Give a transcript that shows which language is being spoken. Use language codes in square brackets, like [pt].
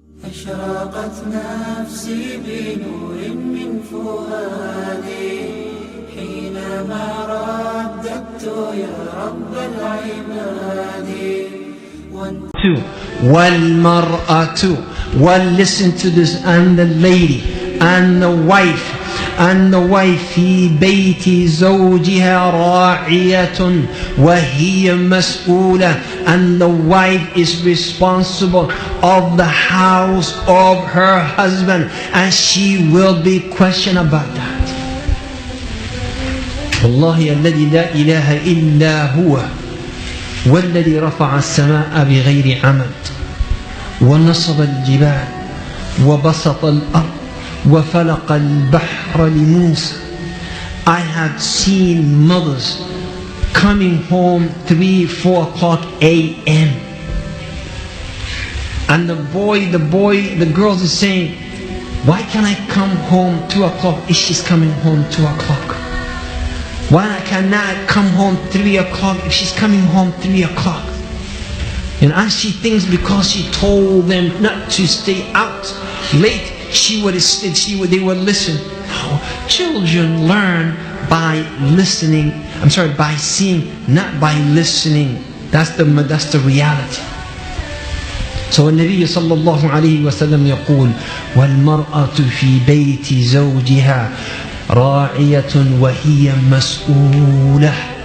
[ar] أشرقت نفسي بنور من فؤادي حينما رددت يا رب العباد. وَالْمَرْأَةُ [en] listen to this, and the lady and the wife [ar] في بيت زوجها راعية وهي مسؤولة, [en] and the wife is responsible of the house of her husband, and she will be questioned about that. [ar] والله الذي لا إله إلا هو والذي رفع السماء بغير عمد ونصب الجبال وبسط الأرض وفلق البحر لموسى. [en] I have seen mothers coming home 3-4 o'clock a.m. and the girls are saying, why can't I come home 2 o'clock if she's coming home 2 o'clock? Why can I come home 3 o'clock if she's coming home 3 o'clock? And as she thinks because she told them not to stay out late, they would listen. No, children learn by listening. By seeing, not by listening. That's the reality. [ar] So النبي صلى الله عليه وسلم يقول والمرأة في بيت زوجها راعية وهي مسؤولة.